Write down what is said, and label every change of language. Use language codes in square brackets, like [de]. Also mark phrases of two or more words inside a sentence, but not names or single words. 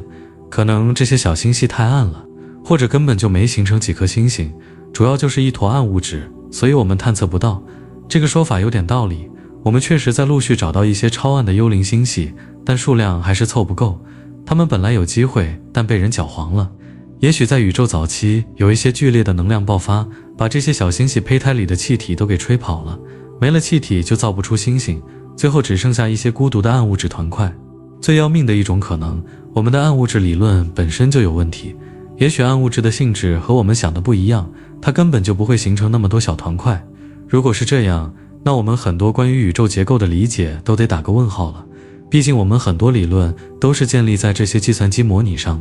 [zh] 可能這些小星系太暗了，或者根本就沒形成幾顆星星，主要就是一坨暗物質，所以我們探測不到。這個說法有點道理，我們確實在陸續找到一些超暗的幽靈星系，但數量還是湊不夠。它們本來有機會，但被人攪黃了。也許在宇宙早期有一些剧烈的能量爆发，把這些小星系胚胎裡的氣體都給吹跑了，沒了氣體就造不出星星，最後只剩下一些孤獨的暗物質團塊。最要命的一種可能，我們的暗物質理論本身就有問題。也許暗物質的性質和我們想的不一樣，它根本就不會形成那麼多小團塊。如果是這樣，那我們很多關於宇宙結構的理解都得打個問號了。畢竟我們很多理論都是建立在這些計算機模擬上的。